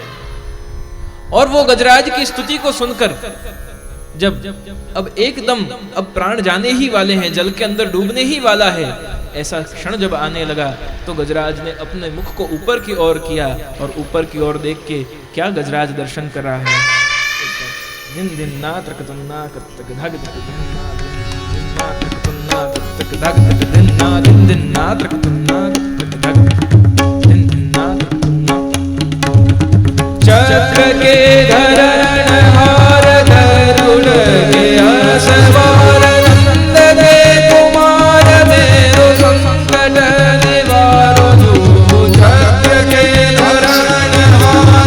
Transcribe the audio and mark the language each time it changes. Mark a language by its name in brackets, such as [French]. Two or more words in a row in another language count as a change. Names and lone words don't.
[Hindi] और वो गजराज की स्तुति को सुनकर जब अब एकदम अब प्राण जाने ही वाले हैं, जल के अंदर डूबने ही वाला है, ऐसा क्षण जब आने लगा तो गजराज ने अपने मुख को ऊपर की ओर किया और ऊपर की ओर देख के क्या गजराज दर्शन कर रहा है। दिन दिन ना त्रकतुन्ना कत्तक धग धग दिन्ना त्रकतुन्ना कत्तक धग धग दिन्ना दिन दिन ना त्रकतुन्ना कत्तक धग दिन दिन ना त्रकतुन्ना [Braj] चक्र के धरण हार गरुड़ के असवार नंद के कुमार मेरो संकट निवारो जो चक्र के धरण हार